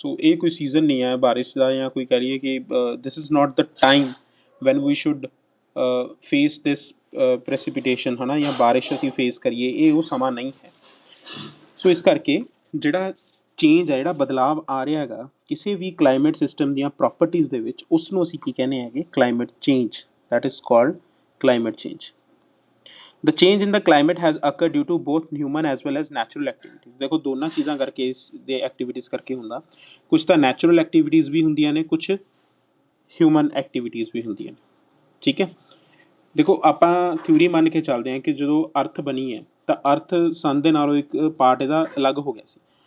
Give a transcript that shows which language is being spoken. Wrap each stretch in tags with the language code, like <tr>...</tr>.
<pa>ਇਹ ਕੋਈ ਸੀਜ਼ਨ ਨਹੀਂ ਹੈ ਬਾਰਿਸ਼ ਦਾ, ਜਾਂ ਕੋਈ ਕਹਿ ਲਈਏ ਕਿ</pa> <en>this is not the time when we should face this precipitation,</en> <pa>ਹੈ ਨਾ, ਜਾਂ ਬਾਰਿਸ਼ ਅਸੀਂ ਫੇਸ ਕਰੀਏ, ਇਹ ਉਹ ਸਮਾਂ ਨਹੀਂ ਹੈ। ਇਸ ਕਰਕੇ ਜਿਹੜਾ ਚੇਂਜ ਹੈ, ਜਿਹੜਾ ਬਦਲਾਵ ਆ ਰਿਹਾ ਹੈਗਾ ਕਿਸੇ ਵੀ ਕਲਾਈਮੇਟ ਸਿਸਟਮ ਦੀਆਂ ਪ੍ਰੋਪਰਟੀਜ਼ ਦੇ ਵਿੱਚ, ਉਸ ਨੂੰ ਅਸੀਂ ਕੀ ਕਹਿੰਦੇ ਹੈਗੇ?</pa> <en>Climate change. That is called climate change. The change in the climate has occurred due to both human as well as natural activities।</en> <pa>ਦੇਖੋ ਦੋਨਾਂ ਚੀਜ਼ਾਂ ਕਰਕੇ ਇਸ ਦੇ ਐਕਟੀਵਿਟੀਜ਼ ਕਰਕੇ ਹੁੰਦਾ। ਕੁਛ ਤਾਂ ਨੈਚੁਰਲ ਐਕਟੀਵਿਟੀਜ਼ ਵੀ ਹੁੰਦੀਆਂ ਨੇ, ਕੁਛ ਹਿਊਮਨ ਐਕਟੀਵਿਟੀਜ਼ ਵੀ ਹੁੰਦੀਆਂ ਨੇ, ਠੀਕ ਹੈ। ਦੇਖੋ ਆਪਾਂ ਥਿਊਰੀ ਮੰਨ ਕੇ ਚੱਲਦੇ ਹਾਂ ਕਿ ਜਦੋਂ ਅਰਥ ਬਣੀ ਹੈ ਤਾਂ ਅਰਥ ਸਨ ਦੇ ਨਾਲੋਂ ਇੱਕ ਪਾਰਟ ਇਹਦਾ ਅਲੱਗ ਹੋ ਗਿਆ ਸੀ।</pa>